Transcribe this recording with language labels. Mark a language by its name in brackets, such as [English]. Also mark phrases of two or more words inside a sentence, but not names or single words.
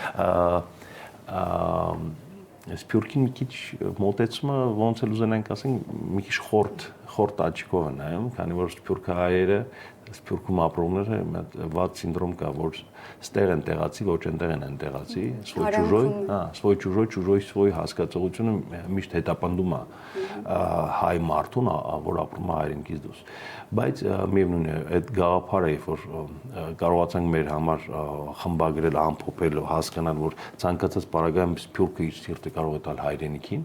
[Armenian] Սփյուռքին մի քիչ մոտեցումը ոնց էլ ուզենանք ասենք մի քիչ խորտ աչքով են նայում, քանի որ սփյուռքահայերը, Սփյուռքում ապրողները վատ սինդրոմ կա, որ ստեղ են տեղացի, ոչ այնտեղ են տեղացի, [Russian] свой чужой, чужой свой [Armenian] հասկացողությունը միշտ հետապնդում է հայ մարդուն, որ ապրում է հայրենիքից դուրս։ Բայց միևնույն է, այդ գաղափարը, երբ որ կարողացանք մեր համար խմբագրել, ամփոփել, հասկանալ, որ ցանկացած պարագայում Սփյուռքը իր սիրտը կարող է տալ հայրենիքին։